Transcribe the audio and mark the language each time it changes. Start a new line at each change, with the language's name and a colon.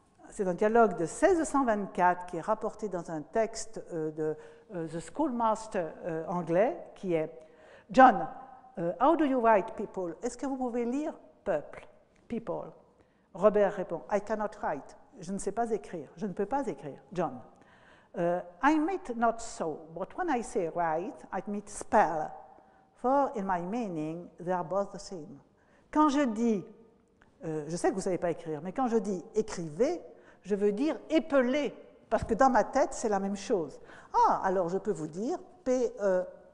French: c'est un dialogue de 1624 qui est rapporté dans un texte de The Schoolmaster anglais qui est John,
English: how do you write people?
French: Est-ce que vous pouvez lire peuple, people? Robert répond,
English: I cannot write.
French: Je ne sais pas écrire. Je ne peux pas écrire. John.
English: I meant not so, but when I say write, I mean spell. For in my meaning, they are both the same.
French: Quand je dis, je sais que vous ne savez pas écrire, mais quand je dis écrivez, je veux dire épeler, parce que dans ma tête, c'est la même chose. Ah, alors je peux vous dire P-E-O-P-E-L-E.